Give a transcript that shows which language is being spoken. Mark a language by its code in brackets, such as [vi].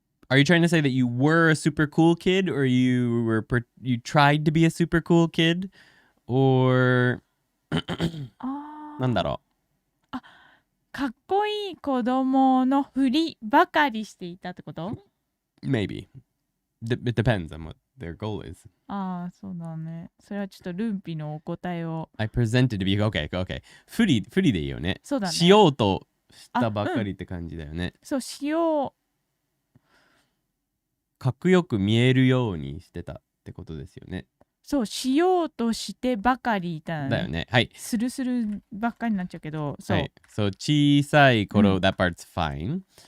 [en] Are you trying to say that you were a super cool kid, or you tried to be a super cool kid, or [ja] なんだろう。かっこいい子供のふりばかりしていたってこと？ [en] Maybe. It depends on what their goal is. [ja] そうだね。それはちょっとルンピのお答えを。 [en] I presented to be okay. [ja] ふりでいいよね。そうだね。しようとしたばっかりって感じだよね。そう、しよう。かっこよく見えるようにしてたってことですよね。そう、しようとしてばかりいたね。だよね。はい。するばっかりになっちゃうけど、そう。はい。そう、小さい頃、 [en] that part's fine。